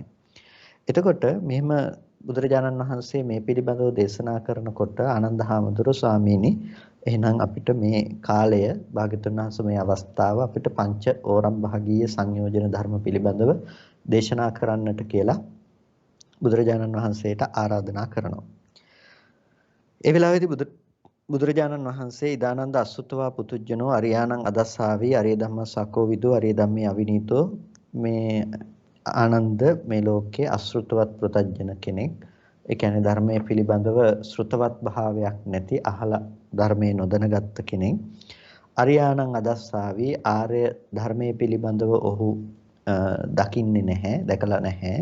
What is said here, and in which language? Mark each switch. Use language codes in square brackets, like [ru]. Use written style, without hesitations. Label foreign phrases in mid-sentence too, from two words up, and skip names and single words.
[si] එතකොට මෙහෙම බුදුරජාණන් වහන්සේ මේ පිළිබඳව දේශනා කරනකොට ආනන්ද හාමුදුරුවෝ ස්වාමීනි එහෙනම් අපිට මේ කාලය භාග්‍යතුන් වහන්සේ මේ අවස්ථාව අපිට පංච ඕරම් භාගීය සංයෝජන ධර්ම පිළිබඳව දේශනා කරන්නට කියලා බුදුරජාණන් වහන්සේට ආරාධනා කරනවා. ඒ වෙලාවේදී බුදුරජාණන් වහන්සේ [pi] ඉදානන්ද අසුතවා පුතුජනෝ අරියාණං අදස්සාවි අරිය ධම්මස්සකෝ විදෝ අරිය ධම්මේ අවිනීතෝ [si] මේ ආනන්ද මේ ලෝකයේ අශෘතවත් ප්‍රතඥ කෙනෙක්. ඒ කියන්නේ ධර්මයේ පිළිබඳව ශ්‍රුතවත් භාවයක් නැති අහලා ධර්මයේ නොදැනගත් කෙනෙක්. [pi] අරියාණං අදස්සාවි [si] ආර්ය ධර්මයේ පිළිබඳව ඔහු දකින්නේ නැහැ, දැකලා නැහැ.